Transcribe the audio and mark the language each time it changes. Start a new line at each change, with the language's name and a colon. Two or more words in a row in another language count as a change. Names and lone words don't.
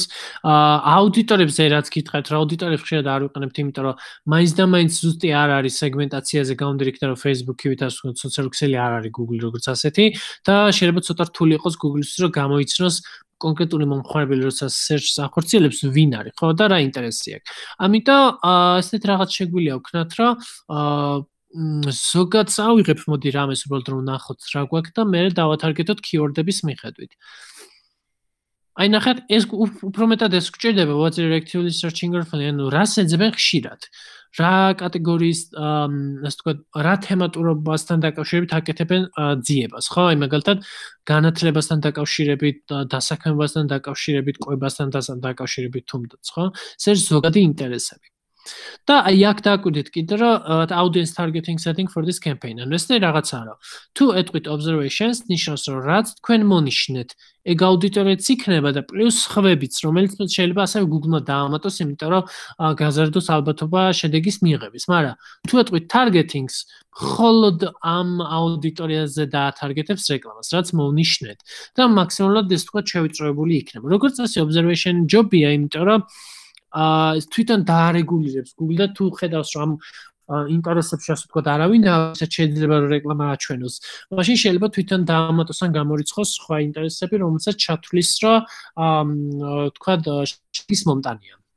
Georgian: აუდიტორებზე რაც გითხარით, რა აუდიტორებს ხშირად არ ვიყენებთ, იმიტომ რომ მაინც და მაინც ზუსტი არ არის სეგმენტაციაზე გამომდინარე იქიდან, რომ Facebook-ი ვითარ სოციალური ქსელი არ არის Google როგორც ასეთი და შეიძლება ცოტა რთული იყოს Google-ისთვის, რომ გამოიცნოს კონკრეტული მომხმარებელი, როცა search-ს ახორციელებს, ვინ არის, ხო და რა ინტერესი აქვს. ამიტომ ესეთ რაღაც შეგვიძლია ვქნათ, რომ ზოგადად ავიღებ მოდი რამეს უბრალოდ რომ ნახოთ რა გვაქვს და მე დავათარგეტოთ keyword-ების მიხედვით. აი ნახეთ, ეს უფრო მეტად ეს გვჭირდება
English: what's actively searching or
Georgian: ანუ რას ეძებენ ხშირად. რა კატეგორიის ასე ვთქვათ, რა თემატურობასთან დაკავშირებით აკეთებენ ძიებას, ხო? აი მაგალითად, განათლებასთან დაკავშირებით, დასაქმებასთან დაკავშირებით, კვებასთან დაკავშირებით თუნდაც, ხო? ეს ზოგადი ინტერესები. და აი აქ დააკვირდით კიდე რომ
English: audience targeting setting for this campaign.
Georgian: ანუ ეს რაღაცაა რომ თუ ეტყვით observations, ნიშნავს რომ რაც თქვენ მონიშნეთ, ეგ აუდიტორიაც იქნება და პლუს ხვებიც, რომელიც შეიძლება ასევე Google-მა დაამატოს, იმიტომ რომ გაზარდოს ალბათობა შედეგის მიღების. მაგრამ თუ ეტყვით targetings, მხოლოდ ამ აუდიტორიაზე დაათარგეტებს რეკლამას, რაც მონიშნეთ და მაქსიმალურად ეს თქვა შევიწროებული იქნება. როგორც წესი
English: observation job-ია,
Georgian: იმიტომ რომ თვითონ დაარეგულირებს Google და თუ ხედავს რომ ამ ინტერესებში ასე ვთქვათ არავინ რასაც შეიძლება რომ რეკლამა აჩვენოს, მაშინ შეიძლება თვითონ დაამატოს ან გამორიცხოს სხვა ინტერესები, რომელსაც ჩათვლის რომ ვთქვათ ის მომტანია.